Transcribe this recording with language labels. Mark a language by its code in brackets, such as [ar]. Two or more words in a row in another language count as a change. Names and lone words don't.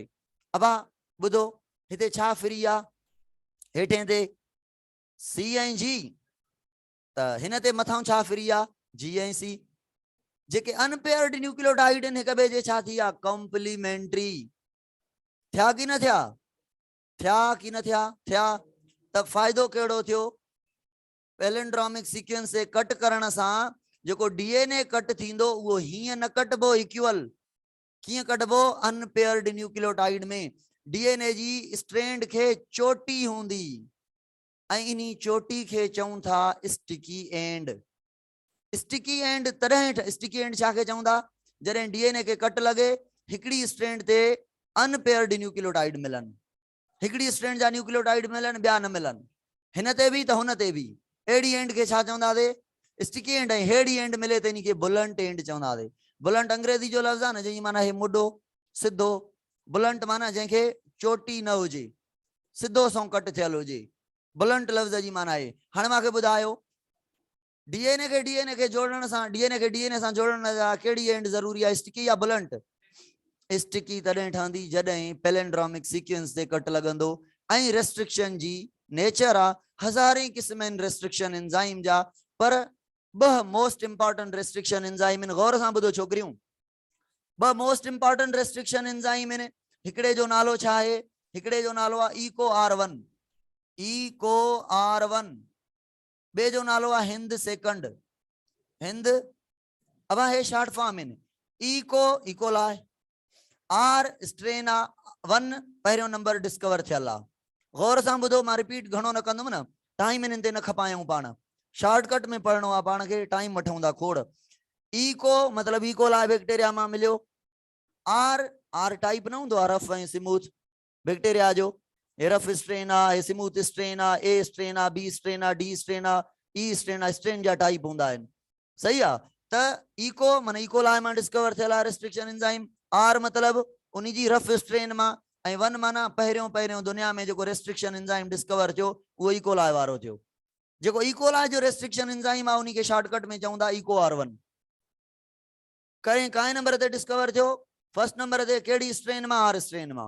[sd] अबा ॿुधो हिते छा फ्री आहे? हेठे ते सी ऐं जी, त हिन ते मथां छा फ्री आहे? जी ऐं सी। जेके [en] unpaired nucleotide [sd] आहिनि हिक ॿिए जे छा थी आहे? कॉम्प्लीमेंट्री थिया की न थिया? थिया की न थिया? थिया। त फ़ाइदो कहिड़ो थियो? [en] palindromic sequence [sd] से कट करण सां जेको [en] DNA cut [sd] थींदो उहो हीअं न कटबो इक्वल। कीअं कटबो? [en] unpaired nucleotide [sd] में डीएनए जी स्ट्रैंड खे चोटी हूंदी ऐं इन्ही चोटी खे चऊं था [en] sticky end. sticky end [sd] तॾहिं [en] sticky end [sd] छा खे चवंदा? जॾहिं डीएनए खे कट लॻे हिकिड़ी स्ट्रैंड ते [en] unpaired nucleotide [sd] मिलनि, हिकिड़ी स्ट्रैंड जा न्यूक्लियोटाइड मिलनि, ॿिया न मिलनि, हिन ते बि त हुन ते बि। अहिड़ी एंड खे छा चवंदासीं? [en] sticky end. [sd] ऐं हेड़ी एंड मिले त इनखे [en] blunt end [sd] चवंदासीं। बुलंट अंग्रेजी जो लफ़्ज़ आहे न, जंहिंजी माना हे मुडो सिधो। बुलंट माना जंहिंखे चोटी न हुजे, सिधो सो कट थियल हुजे, बुलंट लफ़्ज़ जी माना आहे। हाणे मूंखे ॿुधायो डीएनए खे जोड़ण सां, डीएनए सां जोड़ण लाइ कहिड़ी एंड ज़रूरी आहे? स्टिकी या बुलंट? स्टिकी तॾहिं ठहंदी जॾहिं [en] palindromic sequence [sd] ते कट लॻंदो। ऐं रेस्ट्रिक्शन जी नेचर आहे, हज़ारे क़िस्म आहिनि [en] restriction enzyme [sd] जा, पर ॿ [en] most important restriction enzyme [sd] आहिनि। गौर सां ॿुधो छोकिरियूं, ॿ [en] most important restriction enzyme [sd] आहिनि। हिकिड़े जो नालो छा आहे? हिकिड़े जो नालो आहे ईको R1, ईको R1। ॿिए जो नालो आहे हिंद सेकंड, हिंद। अब हे [en] short form [sd] आहिनि। ईको इकोलाई, [en] R strain [sd] आहे 1 पहिरियों नंबर डिस्कवर थियल आहे। गौर सां ॿुधो, मां रिपीट घणो न कंदुमि न, टाइम इन्हनि ते न खपायूं, पाण शॉर्टकट में पढ़णो आहे, पाण खे टाइम वठूं था खोड़। ईको मतलब [en] E. coli bacteria [sd] मां मिलियो। आर टाइप न हूंदो आहे, रफ ऐं [en] smooth bacteria [sd] जो। हे [en] rough strain [sd] आहे, हे [en] smooth strain [sd] आहे, [en] A strain [sd] आहे, [en] B strain [sd] आहे, [en] D strain [sd] आहे, [en] E strain [sd] आहे, स्ट्रेन जा टाइप हूंदा आहिनि। सही आहे। त इको माना इकोलाई मां डिस्कवर थियल आहे [en] restriction enzyme. [sd] आर मतलब उन जी [en] rough strain [sd] मां, ऐं 1 माना पहिरियों पहिरियों दुनिया में जेको [en] restriction enzyme [sd] डिस्कवर थियो उहो इकोलाई वारो थियो। जेको इकोलाई जो [en] restriction enzyme [sd] आहे उन खे शॉर्टकट में चवंदा इको R1। काएं नंबर ते डिस्कवर थियो? [en] first number [sd] ते। कहिड़ी स्ट्रेन मां? [en] R strain [sd] मां।